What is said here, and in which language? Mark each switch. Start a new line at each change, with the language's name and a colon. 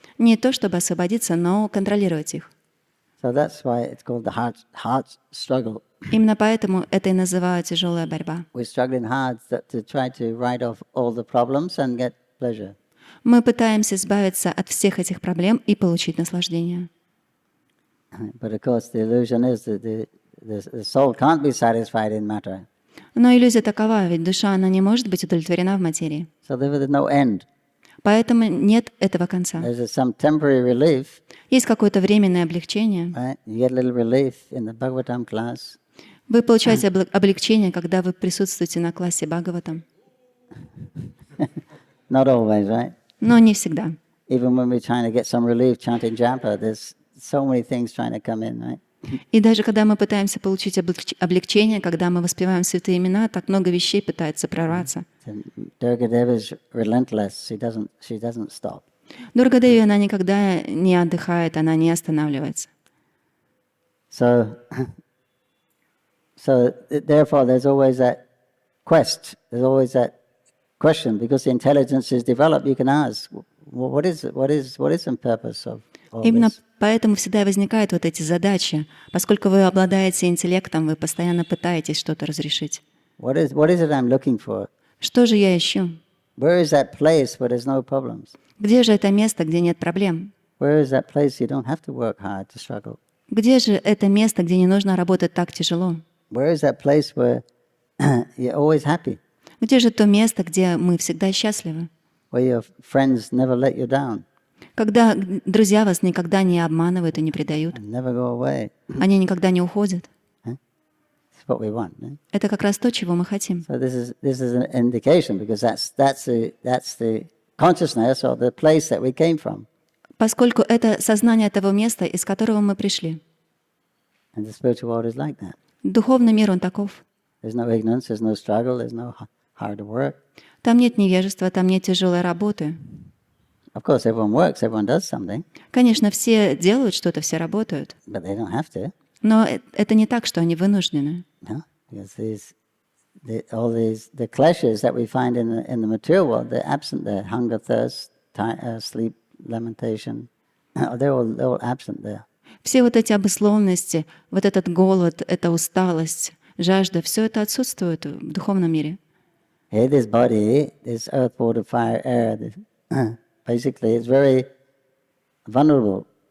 Russian: Не то чтобы освободиться, но контролировать их.
English: So that's why it's called the hard struggle.
Russian: Именно поэтому это и называют тяжелая борьба.
English: We're struggling hard to try to write off all the problems and get pleasure.
Russian: Мы пытаемся избавиться от всех этих проблем и получить наслаждение.
English: But of course, the illusion is that the soul can't be satisfied in matter.
Russian: Но иллюзия такова, ведь душа, она не может быть удовлетворена в материи.
English: So there's no end.
Russian: Поэтому нет этого конца.
English: There's some temporary relief.
Russian: Есть какое-то временное облегчение.
English: Right? You get a little relief in the Bhagavatam class.
Russian: Вы получаете облегчение, когда вы присутствуете на классе Бхагаватам.
English: Not always, right?
Russian: Но не всегда.
English: Even when we're trying to get some relief chanting japa, there's so many things trying to come in, right?
Russian: И даже когда мы пытаемся получить облегчение, когда мы воспеваем святые имена, так много вещей пытается прорваться.
English: Durga is relentless. She doesn't stop.
Russian: Дурга-деви, она никогда не отдыхает, она не останавливается.
English: So therefore, there's always that quest. There's always that question, because the intelligence is developed. You can ask, what is the purpose of? all
Russian: Именно
English: this.
Russian: поэтому всегда возникают вот эти задачи. Поскольку вы обладаете интеллектом, вы постоянно пытаетесь что-то разрешить.
English: What is it I'm looking for?
Russian: Что же я ищу?
English: Where is that place where there's no problems?
Russian: Где же это место, где нет проблем?
English: Where is that place you don't have to work hard to struggle?
Russian: Где же это место, где не нужно работать так тяжело?
English: Where is that place where you're always happy?
Russian: Где же то место, где мы всегда счастливы?
English: Where your friends never let you down
Russian: Когда друзья вас никогда не обманывают и не предают.
English: and never go away?
Russian: Они никогда не уходят.
English: That's what we want. Eh?
Russian: Это как раз то, чего мы хотим.
English: So this is an indication because that's the consciousness or the place that we came from.
Russian: Поскольку это сознание того места, из которого мы пришли.
English: And the spiritual world is like that.
Russian: Духовный мир, он таков.
English: There's no ignorance, there's no struggle, there's no hard work.
Russian: Там нет невежества, там нет тяжелой работы.
English: Of course, everyone works, everyone does something,
Russian: Конечно, все делают что-то, все работают.
English: but they don't have to.
Russian: Но это не так, что они вынуждены.
English: No, because the clashes that we find in the material world, they're absent there. Hunger, thirst, sleep, lamentation, they're all absent there.
Russian: Все вот эти обусловленности, вот этот голод, эта усталость, жажда, все это отсутствует в духовном мире.
English: Here, this body, this earth, water, fire, air, basically, it's very vulnerable.